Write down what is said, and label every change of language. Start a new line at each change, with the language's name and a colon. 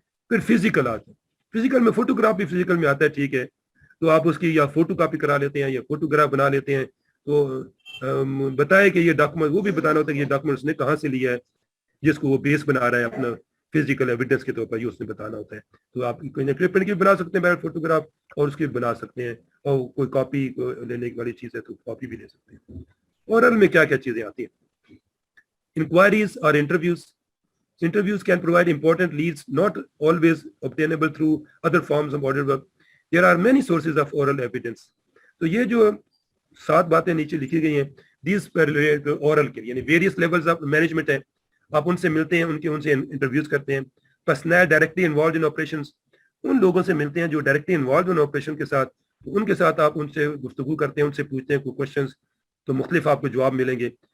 Urdu: پھر فزیکل آتا ہے, فزیکل میں فوٹوگراف بھی فزیکل میں آتا ہے, ٹھیک ہے, تو آپ اس کی یا فوٹو کاپی کرا لیتے ہیں یا فوٹوگراف بنا لیتے ہیں, تو بتائے کہ یہ ڈاکومنٹ, وہ بھی بتانا ہوتا ہے کہ یہ ڈاکومنٹ اس نے کہاں سے لیا ہے, جس کو وہ بیس بنا رہا ہے اپنا فزیکل ایویڈنس کے طور پر, یہ اس نے بتانا ہوتا ہے. تو آپ کلپنگ کی بنا سکتے ہیں بغیر فوٹوگراف, اور اس کی بنا سکتے ہیں, اور کوئی کاپی لینے والی چیز ہے تو کاپی بھی لے سکتے ہیں. اورل میں کیا کیا چیزیں آتی ہیں؟ انکوائریز اور interviews.
English: Interviews can provide important leads, not always obtainable through other forms of audit work. There are many sources of oral evidence.
Urdu: تو یہ جو 7 باتیں نیچے لکھی گئی ہیں,
English: these oral
Urdu: کے یعنی
English: various levels of management
Urdu: ہیں, آپ ان سے ملتے ہیں, ان سے انٹرویوز کرتے ہیں.
English: personnel directly involved in operations,
Urdu: ان لوگوں سے ملتے ہیں جو
English: directly involved in operation
Urdu: کے ساتھ, ان کے ساتھ آپ ان سے گفتگو کرتے ہیں, ان سے پوچھتے ہیں کوئی کوشچنس, تو مختلف آپ کو جواب ملیں گے.